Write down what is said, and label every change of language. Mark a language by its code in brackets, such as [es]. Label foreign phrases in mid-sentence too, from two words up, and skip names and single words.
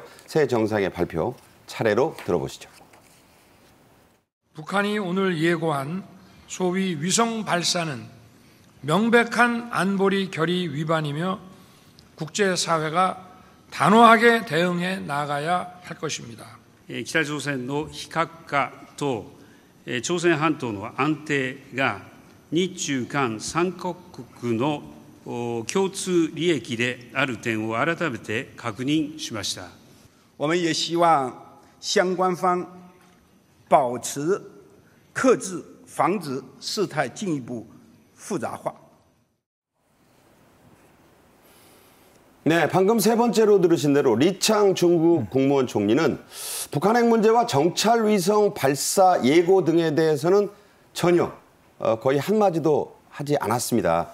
[ko] 새 정상의 발표 차례로 들어보시죠. 북한이 오늘 예고한 소위 위성 발사는 명백한 안보리 결의 위반이며 국제사회가 단호하게 대응해 나가야 할 것입니다. [ja] 北朝鮮の非核化と朝鮮半島の安定が日中韓3カ国の共通利益である点を改めて確認しました。 [zh] 我们也希望相关方保持克制，防止事态进一步复杂化。 [ko] 네, 방금 세 번째로 들으신 대로 리창 중국 국무원 총리는 북한 핵 문제와 정찰 위성 발사 예고 등에 대해서는 전혀 거의 한마디도 하지 않았습니다.